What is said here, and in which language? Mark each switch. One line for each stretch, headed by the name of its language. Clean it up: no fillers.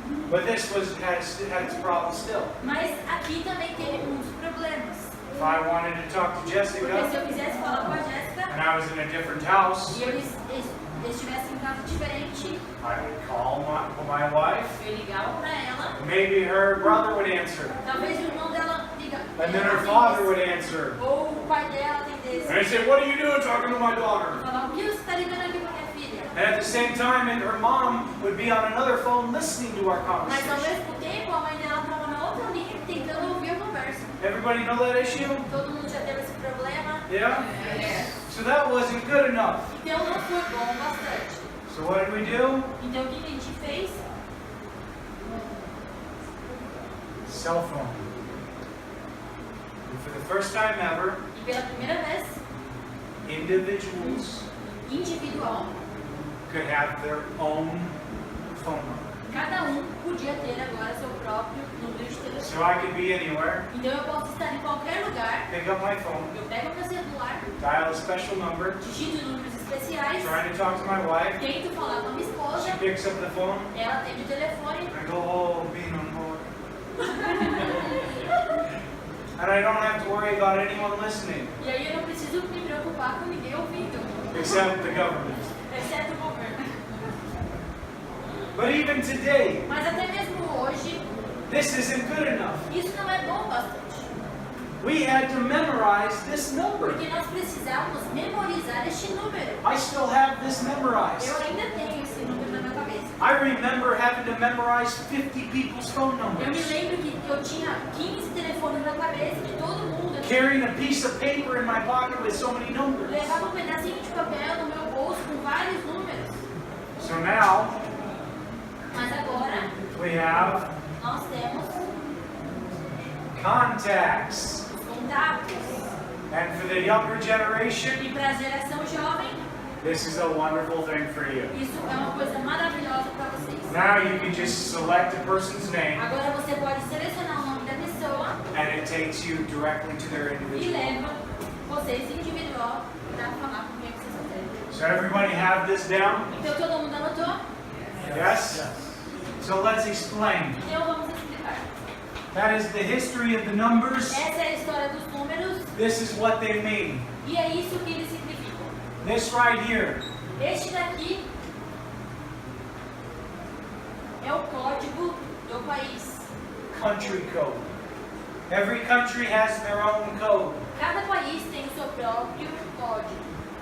English: But this had its problem still.
Portuguese: Mas aqui também teve muitos problemas.
English: If I wanted to talk to
Portuguese: Porque se
English: Jessica
Portuguese: eu quisesse falar com a Jéssica
English: and I was in a different house,
Portuguese: e eles estivessem em casa diferente,
English: I would call my wife.
Portuguese: eu ligava para ela,
English: Maybe her brother would answer.
Portuguese: talvez o irmão dela ligava.
English: And then her father would answer.
Portuguese: Ou o pai dela atendesse.
English: And I'd say, what are you doing talking to my daughter?
Portuguese: Falar, o que você está ligando aqui para minha filha?
English: And at the same time, and her mom would be on another phone listening to our
Portuguese: Mas ao
English: conversation.
Portuguese: mesmo tempo, a mãe dela estava na outra linha tentando ouvir a conversa.
English: Everybody know that issue?
Portuguese: Todo mundo já teve esse problema.
English: Yeah? Yes. So that wasn't good enough.
Portuguese: Então não foi bom o bastante.
English: So what did we do?
Portuguese: Então o que a gente fez?
English: Cell phone. And for the first time ever,
Portuguese: E pela primeira vez,
English: individuals
Portuguese: individual,
English: could have their own phone number.
Portuguese: cada podia ter agora seu próprio número de telefone.
English: So I could be anywhere,
Portuguese: Então eu posso estar em qualquer lugar,
English: pick up my phone,
Portuguese: eu pego o meu celular,
English: dial a special number,
Portuguese: digito números especiais,
English: trying to talk to my wife.
Portuguese: tento falar com a minha esposa,
English: She picks up the phone.
Portuguese: ela atende o telefone,
English: I go, oh, being on hold. And I don't have to worry about anyone listening,
Portuguese: e aí eu não preciso me preocupar com ninguém ouvindo,
English: except the government.
Portuguese: exceto o governo.
English: But even today,
Portuguese: Mas até mesmo hoje,
English: this isn't good enough.
Portuguese: isso não é bom bastante.
English: We had to memorize this number.
Portuguese: Porque nós precisamos memorizar este número.
English: I still have this memorized.
Portuguese: Eu ainda tenho esse número na minha cabeça.
English: I remember having to memorize 50 people's phone
Portuguese: Eu me
English: numbers.
Portuguese: lembro que eu tinha 15 telefones na cabeça de todo mundo.
English: Carrying a piece of paper in my pocket with so many numbers.
Portuguese: Levava um pedacinho de papel no meu bolso com vários números.
English: So now
Portuguese: Mas agora
English: we have
Portuguese: nós temos
English: contacts.
Portuguese: os contatos.
English: And for the younger generation,
Portuguese: E para a geração jovem,
English: this is a wonderful thing for you.
Portuguese: isso é uma coisa maravilhosa para vocês.
English: Now you can just select a person's name
Portuguese: Agora você pode selecionar o nome da pessoa
English: and it takes you directly to their
Portuguese: e
English: individual.
Portuguese: leva vocês individual para falar com quem vocês quiserem.
English: So everybody have this down?
Portuguese: Então todo mundo anotou?
English: Yes? So let's explain.
Portuguese: Então vamos explicar.
English: That is the history of the numbers.
Portuguese: Essa é a história dos números
English: This is what they mean.
Portuguese: e é isso que eles significam.
English: This right here
Portuguese: Este daqui é o código do país.
English: country code. Every country has their own code.
Portuguese: Cada país tem o seu próprio código.